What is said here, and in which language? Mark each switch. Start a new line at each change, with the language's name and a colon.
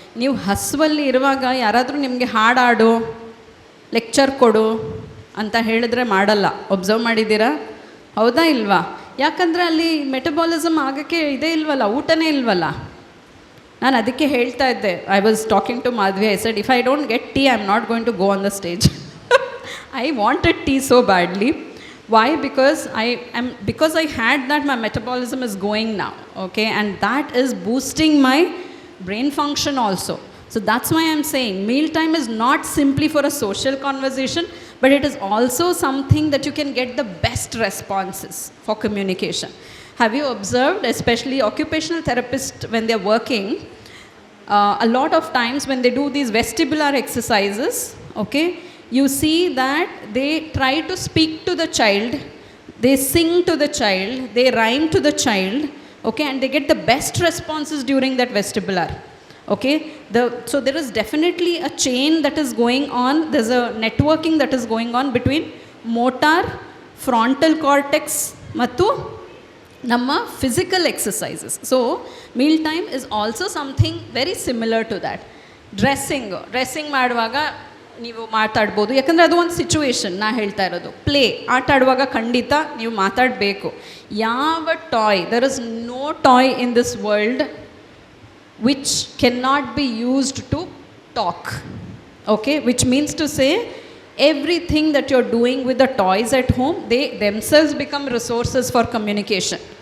Kannada: ನೀವು ಹಸುವಲ್ಲಿ ಇರುವಾಗ ಯಾರಾದರೂ ನಿಮಗೆ ಹಾಡಾಡು, ಲೆಕ್ಚರ್ ಕೊಡು ಅಂತ ಹೇಳಿದ್ರೆ ಮಾಡಲ್ಲ. ಒಬ್ಸರ್ವ್ ಮಾಡಿದ್ದೀರಾ? ಹೌದಾ ಇಲ್ವಾ? ಯಾಕಂದರೆ ಅಲ್ಲಿ ಮೆಟಬಾಲಿಸಮ್ ಆಗೋಕ್ಕೆ ಇದೇ ಇಲ್ವಲ್ಲ, ಊಟನೇ ಇಲ್ವಲ್ಲ. ನಾನು ಅದಕ್ಕೆ ಹೇಳ್ತಾ ಇದ್ದೆ,
English: I was talking to Madhavi, I said if I don't get tea I am not going to go on the stage. I wanted tea so badly. Why? Because I had that, my metabolism is going now, okay, and that is boosting my brain function also. So that's why I'm saying meal time is not simply for a social conversation, but it is also something that you can get the best responses for communication. Have you observed, especially occupational therapists when they're working, a lot of times when they do these vestibular exercises, okay, you see that they try to speak to the child, they sing to the child, they rhyme to the child, okay, and they get the best responses during that vestibular, okay. So there is definitely a chain that is going on, there's a networking that is going on between motor, frontal cortex
Kannada: ಮತ್ತು ನಮ್ಮ
English: physical exercises. So meal time is also something very similar to that.
Kannada: Dressing ಮಾಡುವಾಗ ನೀವು ಮಾತಾಡ್ಬೋದು, ಯಾಕಂದರೆ ಅದು ಒಂದು situation. ನಾ ಹೇಳ್ತಾ ಇರೋದು ಪ್ಲೇ, ಆಟ ಆಡುವಾಗ ಖಂಡಿತ ನೀವು ಮಾತಾಡಬೇಕು. ಯಾವ toy,
English: There is no toy in this world which can not be used to talk, okay, which means to say everything that you're doing with the toys at home, they themselves become resources for communication.